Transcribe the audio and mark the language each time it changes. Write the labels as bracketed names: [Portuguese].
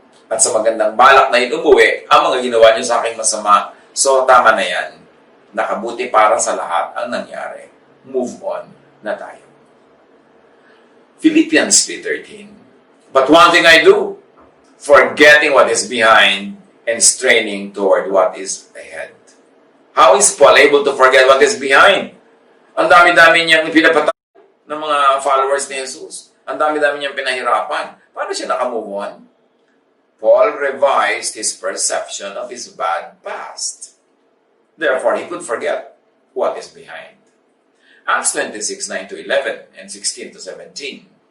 [Filipino] At sa magandang balak na umuwi, ang mga ginawa niyo sa akin masama, so tama na yan. Nakabuti para sa lahat ang nangyari. Move on na tayo. Philippians 3:13. [English] But one thing I do, forgetting what is behind and straining toward what is ahead. How is Paul able to forget what is behind? [Filipino] Ang dami-dami niyang pinapatay ng mga followers ni Jesus. Ang dami-dami niyang pinahirapan. Paano siya nakamove on? [English] Paul revised his perception of his bad past. Therefore, he could forget what is behind. Acts 26:9-11 and 16-17.